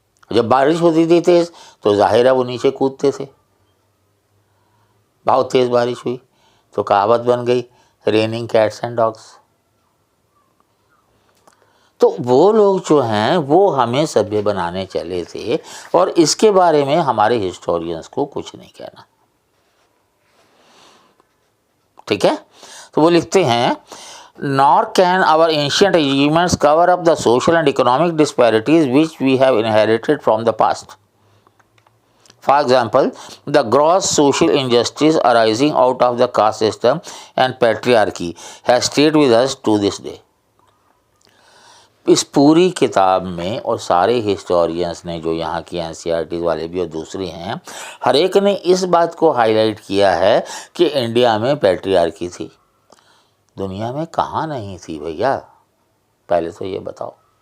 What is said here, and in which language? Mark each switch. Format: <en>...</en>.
<hi>जब बारिश होती थी तेज तो जाहिर है वो नीचे कूदते थे। बहुत तेज बारिश हुई तो कहावत बन गई,</hi> <en>Raining cats and dogs.</en> <hi>तो वो लोग जो हैं वो हमें सभ्य बनाने चले थे और इसके बारे में हमारे हिस्टोरियंस को कुछ नहीं कहना। ठीक है, तो वो लिखते हैं,</hi> <en>nor can our ancient achievements cover up the social and economic disparities which we have inherited from the past. For example, the gross social injustice arising out of the caste system and patriarchy has stayed with us to this day.</en> <hi>इस पूरी किताब में और सारे historians ने, जो यहाँ की NCERT वाले भी और दूसरी हैं, हर एक ने इस बात को हाईलाइट किया है कि इंडिया में पैट्रियार्की थी। दुनिया में कहाँ नहीं थी भैया, पहले तो ये बताओ।</hi>